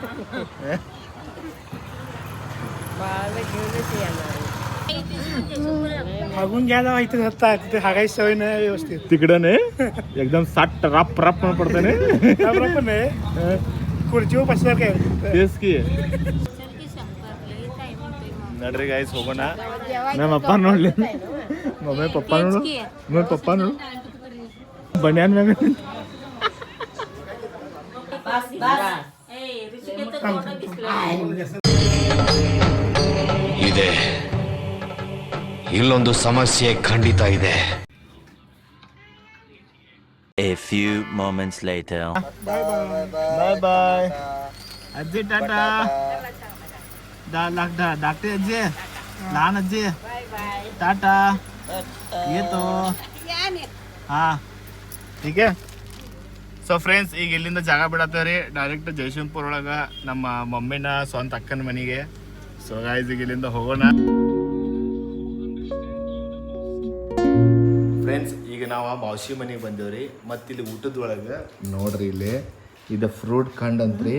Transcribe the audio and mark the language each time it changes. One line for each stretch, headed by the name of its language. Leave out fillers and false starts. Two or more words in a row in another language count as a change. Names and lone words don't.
Marathi: बाळाला घेऊनच येणार. हागून घ्यायला माहिती नसतात तिथे हागायची सवय नाही व्यवस्थित. तिकडं नाही एकदम साठ राप राप पण पडतं नाही. पण नाही खुर्चीवर बसणार काय तेच की.
Kannada: ನಡ್ರಿ ಗೈಸ್ ಹೋಗೋಣ. ನಮ್ಮ ಅಪ್ಪ ನೋಡ್ಲಿ. ಮಮ್ಮಿ ಪಪ್ಪ ನೋಡು. ಮಮ್ಮಿ ಪಪ್ಪ ನೋಡು ಬನ್ಯಾನ್ ಮ್ಯಾಗ. ಇದೆ ಇಲ್ಲೊಂದು ಸಮಸ್ಯೆ ಖಂಡಿತ ಇದೆ.
English: A few moments later. bye bye
Kannada: ಅಜ್ಜಿ ಟಾಟಾ.
Marathi: धाकटे आजी लहान आजी टाटा येतो. हां ठीक आहे.
English: so friends
Kannada: ಈಗ ಇಲ್ಲಿಂದ ಜಾಗ ಬಿಡತ್ತೇವ್ರಿ. ಡೈರೆಕ್ಟ್ ಜಯಶಂಪುರ ಒಳಗೆ ನಮ್ಮ ಮಮ್ಮಿನ ಸ್ವಂತ ಅಕ್ಕನ ಮನೆಗೆ.
English: so guys
Kannada: ಈಗ ಇಲ್ಲಿಂದ ಹೋಗೋಣ. ಫ್ರೆಂಡ್ಸ್ ಈಗ ನಾವು ಮಾವಶಿ ಮನೆಗೆ ಬಂದೇವ್ರಿ. ಮತ್ತು ಇಲ್ಲಿ ಊಟದೊಳಗೆ ನೋಡ್ರಿ ಇಲ್ಲಿ ಇದು ಫ್ರೂಟ್ ಖಂಡ್ ಅಂತ್ರಿ.